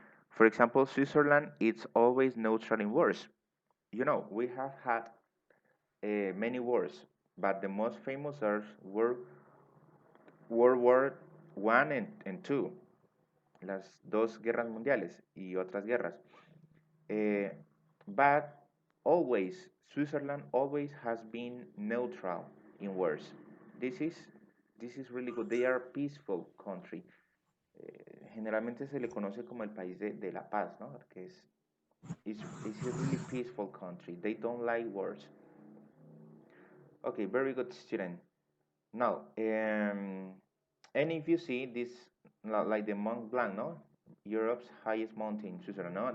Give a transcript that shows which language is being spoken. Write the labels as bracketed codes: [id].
[en] For example, Switzerland, it's always neutral in wars. You know, we have had many wars, but the most famous are World War I and II, [es] las dos guerras mundiales y otras guerras. [en] But always, Switzerland always has been neutral in wars. This is really good. They are a peaceful country. [es] Generalmente se le conoce como el país de la paz, ¿no? [en] Porque it's a really peaceful country. They don't like wars. Okay, very good, student. Now, and if you see this, like the Mont Blanc, no? Europe's highest mountain, Switzerland, no?